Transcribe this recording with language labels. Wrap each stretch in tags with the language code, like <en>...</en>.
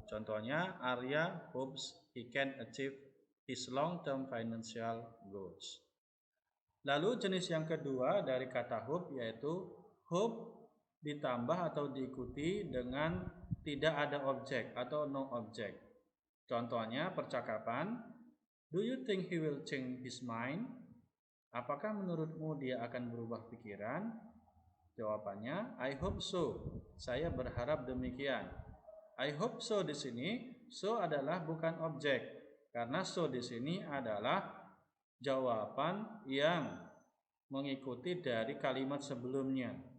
<id>Contohnya,</id> <en>Arya hopes he can achieve his long-term financial goals.</en> <id>Lalu jenis yang kedua dari kata hope yaitu hope ditambah atau diikuti dengan tidak ada objek atau no object. Contohnya percakapan,</id> <en>do you think he will change his mind?</en> <id>Apakah menurutmu dia akan berubah pikiran? Jawabannya,</id> <en>I hope so.</en> <id>Saya berharap demikian.</id> <en>I hope so</en> <id>di sini, so adalah bukan objek. Karena so di sini adalah jawaban yang mengikuti dari kalimat sebelumnya.</id>